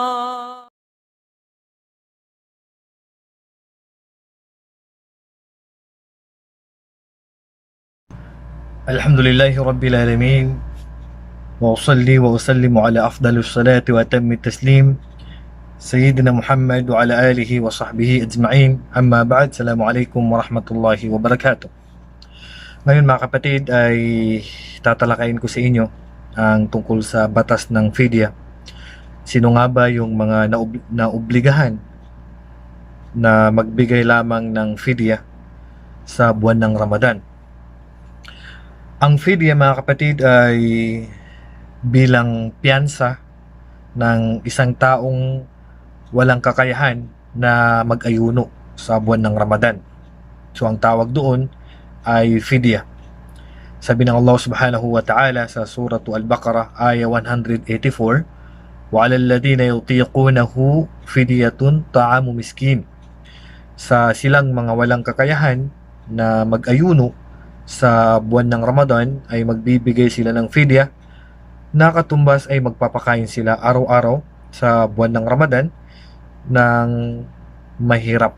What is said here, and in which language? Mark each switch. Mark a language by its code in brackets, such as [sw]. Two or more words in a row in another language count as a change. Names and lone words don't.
[ar] الحمد لله رب العالمين وأصلي وأسلم على أفضل الصلاة وأتم التسليم سيدنا محمد وعلى آله وصحبه أجمعين. أما بعد, السلام عليكم ورحمة الله وبركاته. [tl] Ngayon mga kapatid ay tatalakayin ko sa inyo ang tungkol sa batas ng fidya. Sino nga ba yung mga naobligahan na magbigay lamang ng fidya sa buwan ng Ramadan? Ang fidya mga kapatid ay bilang piyansa ng isang taong walang kakayahan na mag-ayuno sa buwan ng Ramadan. So ang tawag doon ay fidya. Sabi ng Allah [ar] سبحانه وتعالى [tl] sa surah Al-Baqarah ayah 184, [ar] وَعَلَى الَّذِينَ يُطِيقُونَهُ فِدْيَةٌ طَعَامُ مِسْكِينٍ. [tl] Sa silang mga walang kakayahan na mag-ayuno sa buwan ng Ramadan ay magbibigay sila ng fidya na katumbas ay magpapakain sila araw-araw sa buwan ng Ramadan ng mahirap.